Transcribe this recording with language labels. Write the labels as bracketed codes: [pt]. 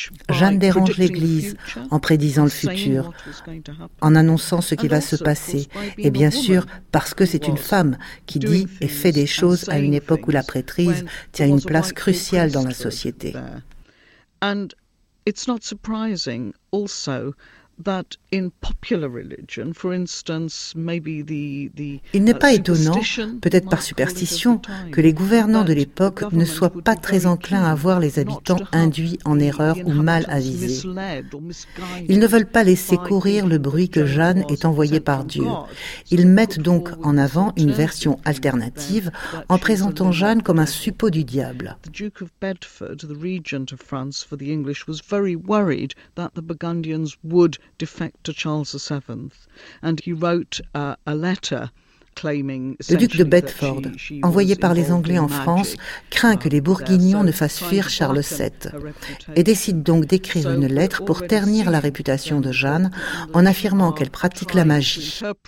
[fr] Jeanne dérange l'Église en prédisant le futur, en annonçant ce qui va se passer, et bien sûr parce que c'est une femme qui dit et fait des choses à une époque où la prêtrise tient une place cruciale dans la société. [en] And it's not surprising also that in popular religion, for instance, maybe the [fr] il n'est pas étonnant, peut-être par superstition, que les gouvernants de l'époque ne soient pas très enclins à voir les habitants induits en erreur ou mal avisés. Ils ne veulent pas laisser courir le bruit que Jeanne est envoyée par Dieu. Ils mettent donc en avant une version alternative en présentant Jeanne comme un suppôt du diable. [en] The Duke of Bedford, the regent of France for the English, was very worried that the Burgundians would defect to Charles VII, and he wrote a letter. [fr] Le duc de Bedford, envoyé par les Anglais en France, craint que les Bourguignons ne fassent fuir Charles VII et décide donc d'écrire une lettre pour ternir la réputation de Jeanne en affirmant qu'elle pratique la magie.